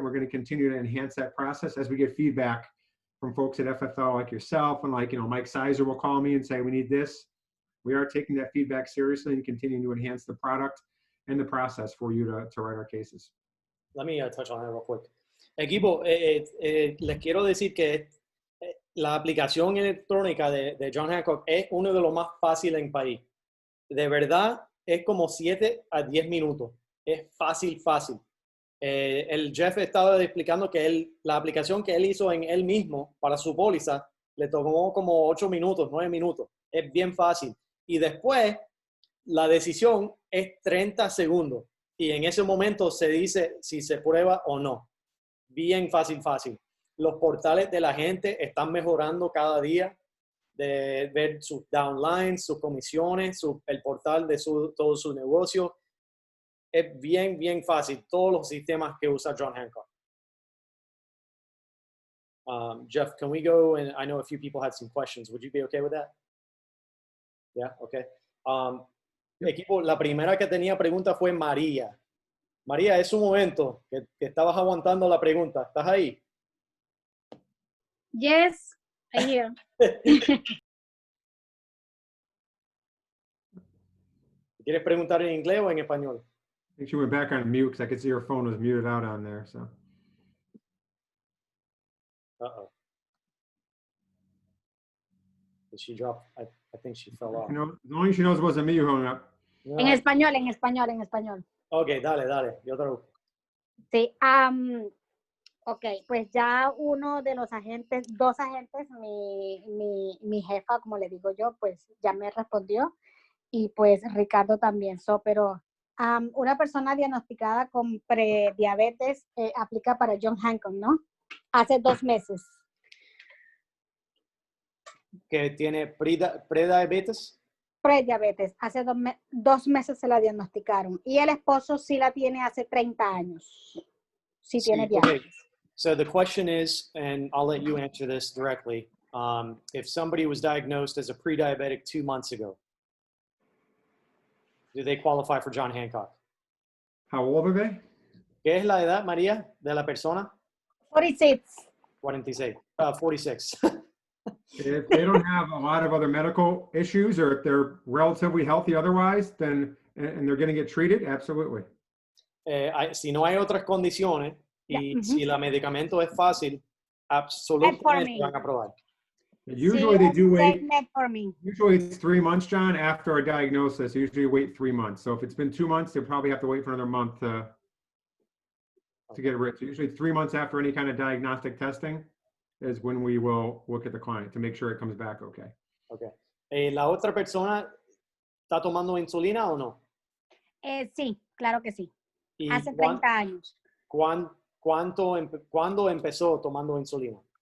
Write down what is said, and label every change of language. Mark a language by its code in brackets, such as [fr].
[en] We're going to continue to enhance that process as we get feedback from folks at FFL like yourself, and like, Mike Sizer will call me and say, we need this. We are taking that feedback seriously and continuing to enhance the product and the process for you to write our cases. Let me touch on that real quick. [es] Equipo, les quiero decir que la aplicación electrónica de John Hancock es uno de los más fáciles en el país. De verdad, es como 7 a 10 minutos. Es fácil, fácil. El jefe estaba explicando que la aplicación que él hizo en él mismo para su póliza le tomó como 8 minutos, 9 minutos. Es bien fácil. Y después, la decisión es 30 segundos. Y en ese momento se dice si se prueba o no. Bien fácil, fácil. Los portales de la gente están mejorando cada día, de ver sus downlines, sus comisiones, el portal de todo su negocio. Es bien, bien fácil. Todos los sistemas que usa John Hancock. [en] Jeff, can we go? And I know a few people had some questions. Would you be okay with that? Yeah, okay. [es] Equipo, la primera que tenía pregunta fue María. María, es un momento que estabas aguantando la pregunta. ¿Estás ahí? [en] Yes, I hear. [es] ¿Quieres preguntar en inglés o en español? [en] I think she went back on mute because I could see her phone was muted out on there. So. Uh-oh. Did she drop? I think she fell off. As long as she knows it wasn't me who hung up. No. [es] En español, en español, en español. Ok, dale. Yo traduzco. Sí, ok, pues ya uno de los agentes, 2 agentes, mi jefa, como le digo yo, pues ya me respondió, y pues Ricardo también. Pero una persona diagnosticada con prediabetes aplica para John Hancock, ¿no? Hace 2 meses. ¿Que tiene prediabetes? Prediabetes, hace 2 meses se la diagnosticaron, y el esposo sí la tiene hace 30 años. Sí tiene diabetes. Okay. [en] So the question is, and I'll let you answer this directly, if somebody was diagnosed as a pre-diabetic 2 months ago, do they qualify for John Hancock? How old are they? [es] ¿Qué es la edad, María, de la persona? 46. 46. 46. [en] If they don't have a lot of other medical issues, or if they're relatively healthy otherwise, then, and they're going to get treated, absolutely. [es] Si no hay otras condiciones y si el medicamento es fácil, absolutamente [en] Metformin. [es] van a aprobar. [en] Usually they do wait. Metformin. Usually it's 3 months, John, after a diagnosis. Usually you wait 3 months. So if it's been 2 months, they'll probably have to wait for another month to get rid. So usually 3 months after any kind of diagnostic testing is when we will look at the client to make sure it comes back okay. Okay. [es] ¿La otra persona está tomando insulina o no? Sí, claro que sí. ¿Y Hace 30 años. ¿Cuándo empezó tomando insulina?